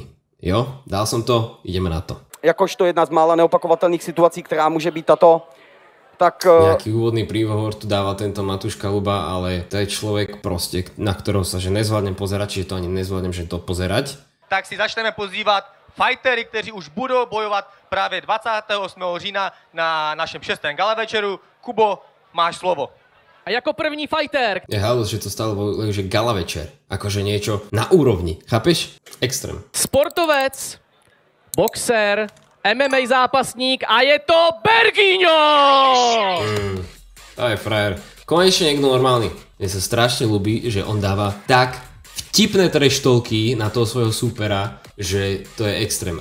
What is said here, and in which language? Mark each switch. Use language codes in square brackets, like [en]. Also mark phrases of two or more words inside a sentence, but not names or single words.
[sk] Jo, dal som to, ideme na to. Jakožto jedna z mála neopakovatelných situací, ktorá môže byť táto, tak... Nejaký úvodný príhovor tu dáva tento Matúš Kaluba, ale to je človek proste, na ktorého sa že nezvládnem pozerať, čiže to ani nezvládnem, že to pozerať. [cs] Tak si začneme pozývat fightery, kteří už budou bojovat právě 28. října na našem 6. gala večeru. Kubo, máš slovo. A jako první fighter... [sk] Je halus, že to stále bolo, že gala večer. Akože niečo na úrovni. Chápeš? Extrém. [cs] Sportovec, boxer, MMA zápasník a je to Berginho! [sk] To je frajer. Konečne niekto normálny. Mne sa strašne ľúbi, že on dáva tak vtipné treštolky na toho svojho supera, že to je extrém.